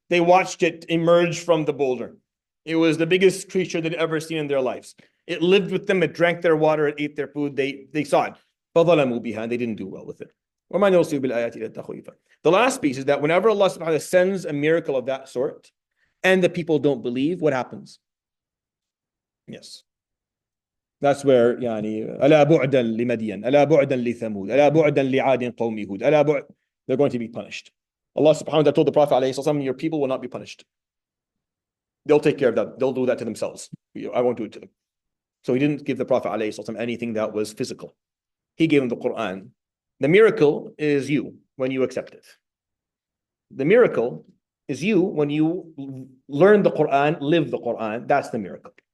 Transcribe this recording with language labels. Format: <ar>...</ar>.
<en>They watched it emerge from the boulder. It was the biggest creature they'd ever seen in their lives. It lived with them. It drank their water. It ate their food. They saw it.</en> <ar>فَظَلَمُوا بِهَا.</ar> <en>They didn't do well with it.</en> <ar>وَمَا نُرْسِلُ بِالْآيَاتِ إِلَّا تَخْوِيفًا.</ar> <en>The last piece is that whenever Allah subhanahu wa ta'ala sends a miracle of that sort and the people don't believe, what happens? Yes. That's where</en> <ar>ألا بعدا لمدين ألا بعدا لثمود ألا بعدا لعاد قوم هود ألا بعد.</ar> <en>They're going to be punished. Allah subhanahu wa ta'ala told the Prophet ﷺ, your people will not be punished. They'll take care of that. They'll do that to themselves. I won't do it to them. So he didn't give the Prophet ﷺ anything that was physical. He gave him the Quran. The miracle is you when you accept it. The miracle is you when you learn the Quran, live the Quran. That's the miracle.</en>